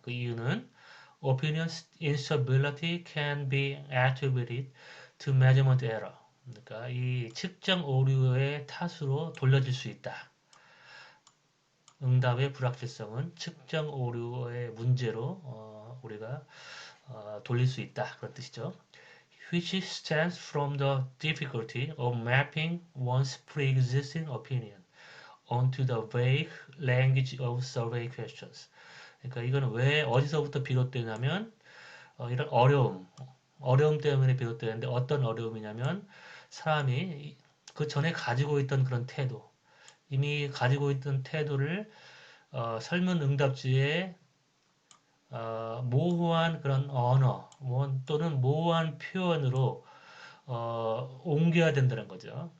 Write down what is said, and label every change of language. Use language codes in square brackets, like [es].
[ko] 그 이유는 [en] opinion instability can be attributed to measurement error. [ko] 그러니까 이 측정 오류의 탓으로 돌려질 수 있다. 응답의 불확실성은 측정 오류의 문제로 우리가 돌릴 수 있다. 그런 뜻이죠. [en] Which stems from the difficulty of mapping one's pre-existing opinion onto the vague language of survey questions. [ko] 그러니까 이거는 왜 어디서부터 비롯되냐면 이런 어려움 때문에 비롯되는데 어떤 어려움이냐면 사람이 그 전에 가지고 있던 그런 태도, 이미 가지고 있던 태도를 설문 응답지에 모호한 그런 언어 또는 모호한 표현으로 옮겨야 된다는 거죠.